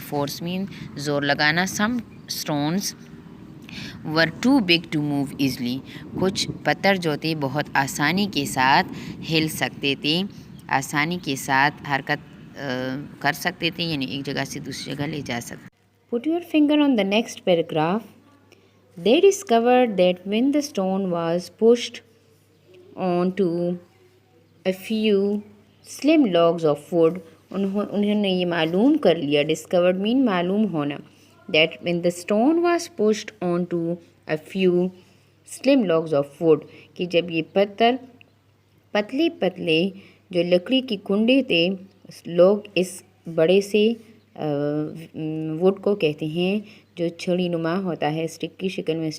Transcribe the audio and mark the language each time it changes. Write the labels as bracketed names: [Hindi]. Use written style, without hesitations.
[English] force mean [Hindi] ज़ोर लगाना. [English] some stones were too big to move easily, [Hindi] कुछ पत्थर जो थे बहुत आसानी के साथ हिल सकते थे, आसानी के साथ हरकत कर सकते थे, यानी एक जगह से दूसरी जगह ले जा सकते. [English] Put your finger on the next paragraph. They discovered that when the stone was pushed onto a few slim logs of wood, [Hindi] उन्होंने ये मालूम कर लिया. [English] Discovered mean [Hindi] मालूम होना. [English] That when the stone was pushed onto a few slim logs of wood, [Hindi] कि जब ये पत्थर पतले पतले जो लकड़ी की कुंडे थे, लोग इस बड़े से वुड को कहते हैं जो छड़ी नुमा होता है, स्टिक की शक्ल में.